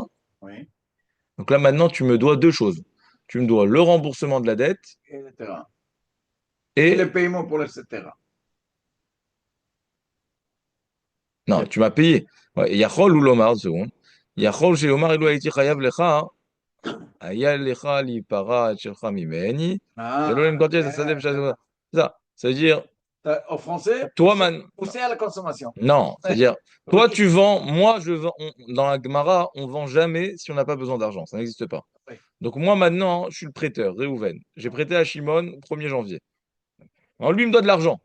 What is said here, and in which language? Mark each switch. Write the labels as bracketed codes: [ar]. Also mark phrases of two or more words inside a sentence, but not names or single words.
[fr] oui, Donc là, maintenant, tu me dois deux choses. Tu me dois le remboursement de la dette et le terrain. Et et... le paiement pour le terrain. Non, tu m'as payé. Ouais, [he] יכול הוא לומר, [fr] deux secondes. Yachol chez Omar, il doit être [he] חייב לך. היה לך להיפרע את שלך ממני, ולא Ah, למכור את השדה בשעה. [fr] Ça veut dire, au français, toi, man, pousser à la consommation. non, c'est-à-dire, toi, Oui, tu vends, moi, je vends, dans la Gemara, on vend jamais si on n'a pas besoin d'argent, ça n'existe pas. oui. Donc, moi, maintenant, je suis le prêteur, Réhouven. J'ai prêté à Shimon 1er janvier. Alors, lui, il me doit de l'argent.